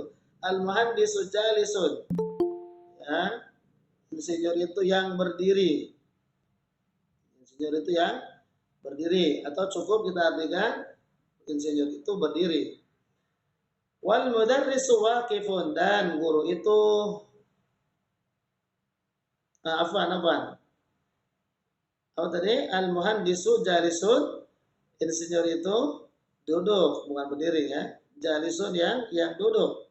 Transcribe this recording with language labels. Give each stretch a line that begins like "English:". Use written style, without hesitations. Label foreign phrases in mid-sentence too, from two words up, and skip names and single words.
Arabic: المهندس جالس.
Indonesian: Ya, insinyur itu yang berdiri. Insinyur itu yang berdiri atau cukup kita artikan insinyur itu berdiri.
Arabic: والمدرس واقف,
Indonesian: dan guru itu apa tadi?
Arabic: المهندس جالس,
Indonesian: insinyur itu duduk bukan berdiri ya. Jalisun yang duduk.